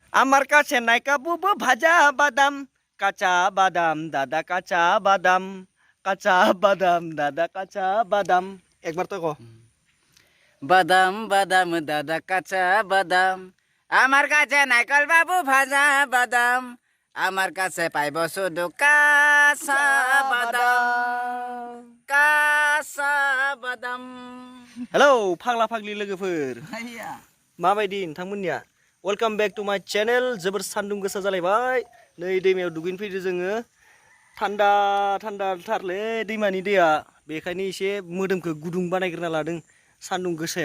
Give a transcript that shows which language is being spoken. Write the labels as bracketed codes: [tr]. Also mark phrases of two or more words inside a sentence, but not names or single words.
[bn] আমার কাছে নাইকা বুবু ভাজা বাদাম কাঁচা বাদাম দাদা কাঁচা বাদাম দাদা কাঁচা বাদাম একবার তো কো বাদাম বাদাম দাদা কাঁচা বাদাম আমার কাছে নাইকল বাবু ভাজা বাদাম আমার কাছে পাইব শুধু কাঁচা বাদাম [brx] हेलौ फाग्ला फाग्लि लोगोफोर माबायदि नोंथांमोननिया [en] welcome back to my channel [brx] जोबोर सान्दुं गोसा जालायबाय नै दैमायाव दुगैनो फैदो जोङो थान्दा थान्दा थारलै दैमानि दैया बेखायनो एसे मोदोमखौ गुदुं बानायग्रोना लादों सान्दुं गोसायाव